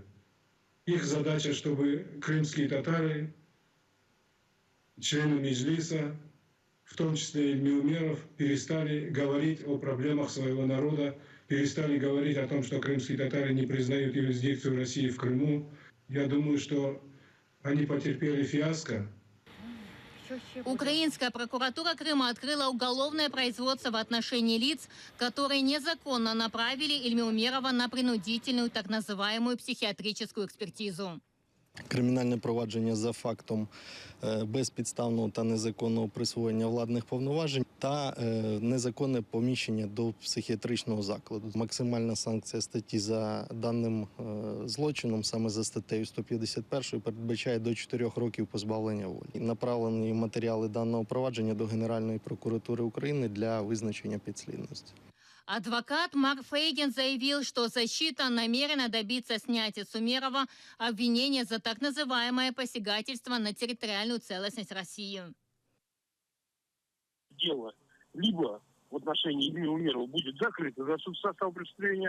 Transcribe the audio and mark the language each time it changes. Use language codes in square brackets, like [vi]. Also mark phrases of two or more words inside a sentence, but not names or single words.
[ru] Их задача, чтобы крымские татары, члены Меджлиса, в том числе Ильми Умеров, перестали говорить о проблемах своего народа, перестали говорить о том, что крымские татары не признают юрисдикцию России в Крыму. Я думаю, что они потерпели фиаско. Украинская прокуратура Крыма открыла уголовное производство в отношении лиц, которые незаконно направили Ильми Умерова на принудительную так называемую [uk] психіатричну експертизу. Кримінальне провадження за фактом безпідставного та незаконного присвоєння владних повноважень та незаконне поміщення до психіатричного закладу. Максимальна санкція статті за даним злочином, саме за статтею 151, передбачає до 4 років позбавлення волі. Направлені матеріали даного провадження до Генеральної прокуратури України для визначення підслідності. [ru] Адвокат Марк Фейгин заявил, что защита намерена добиться снятия с Умерова обвинения за так называемое посягательство на территориальную целостность России. Дело либо в отношении Ильми Умерова будет закрыто за состав преступления.